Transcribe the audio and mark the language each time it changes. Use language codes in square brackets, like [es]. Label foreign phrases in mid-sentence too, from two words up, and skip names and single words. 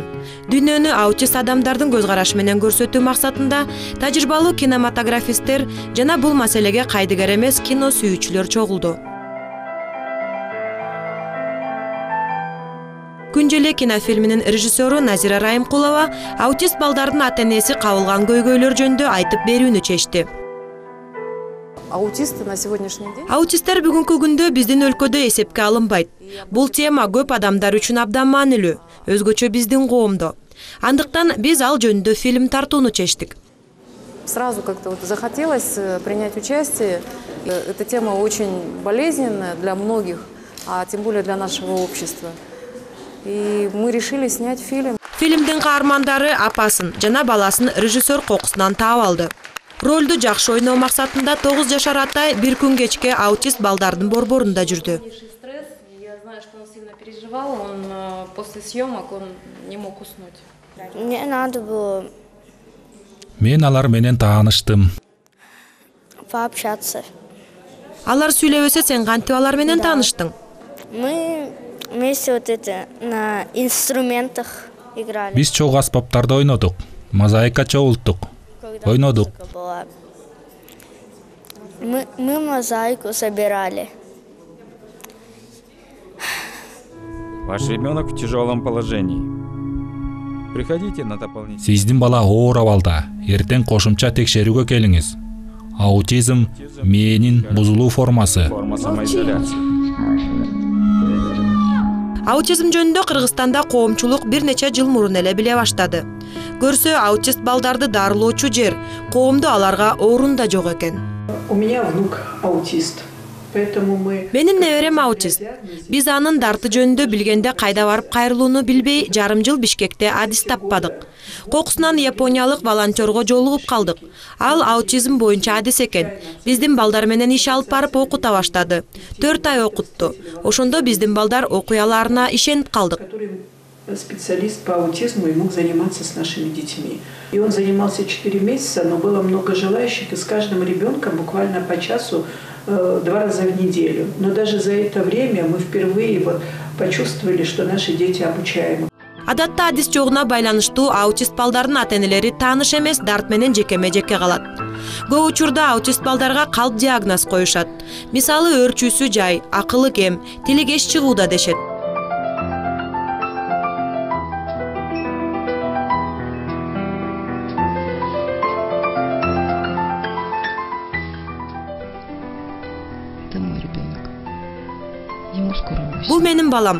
[ky] Дүйнөнү аутист адамдардын көз карашы менен көрсөтүү максатында тажрыйбалуу кинематографисттер жана бул маселеге кайдыгер эмес кино сүйүүчүлөр чогулду. Күнжеле кинофильминин режиссеру Назира Райымкулова аутист балдардын ата-энеси кабылган көйгөйлөр жөнүндө айтып берүүнү чечти. [ru] Аутисты на сегодняшний день. [ky] Аутисттер бүгүнкү күндө биздин өлкөдө эсепке алынбайт. Бул тема көп адамдар үчүн абдан маанилүү, өзгөчө биздин коомдо. Андыктан биз ал жөнүндө фильм тартууну чечтик. [ru] Сразу как-то вот захотелось принять участие. Эта тема очень болезненная для многих, а тем более для нашего общества. И мы решили снять фильм. [ky] Фильмдин каармандары апасын жана баласын режиссер кокусунан таап алды. Ролду жакшы ойноо максатында 9 жашар атай бир күн кечке аутист балдардын борборунда жүрдү. [ru] Мне надо было [ky] Мен алар менен тааныштым. [ru] пообщаться. [ky] Алар сүйлөбөсө сен кантип алар менен тааныштың? [ru] Мы вместе вот это на инструментах играли. [ky] Биз чогуу аспаптарда ойнодук. Мозаика чогулттук. Ойнодук. [ru] Мы мозаику собирали. Ваш ребенок в тяжелом положении. Приходите на дополнительное. [ky] Сиздин бала оор абалда. Эртең кошумча текшерүүгө келиңиз. Аутизм мээнин бузулуу формасы. [ru] Форма самоизоляции. [ky] Аутизм жөнүндө Кыргызстанда коомчулук бир нече жыл мурун эле биле баштады. Көрсө аутист балдарды дарылоочу жер, коомдо аларга орун да жок экен. [ru] У меня внук аутист. Поэтому мы... [ky] Менин неберем аутист. Биз анын дарты жөнүндө билгенде кайда барып кайрылууну билбей, жарым жыл Бишкекте адис таппадык. Кокусунан япониялык волонтерго жолугуп калдык. Ал аутизм боюнча адис экен. Биздин балдар менен иш алып барып окута баштады. 4 ай окутту. Ошондо биздин балдар окуяларына ишенип калдык. [ru] Специалист по аутизму и мог заниматься с нашими детьми. И он занимался 4 месяца, но было много желающих, и с каждым ребенком буквально по часу 2 раза в неделю. Но даже за это время мы впервые почувствовали, что наши дети обучаемы. [ky] Адатта адис жогуна байланыштуу аутист балдардын ата-энелери тааныш эмес, дарт менен жекеме-жеке калат. Көп учурда аутист балдарга калп диагноз коюшат. Мисалы өөрчүүсү жай, акылы кем, тили кеч чыгууда дешет. Бул менин балам.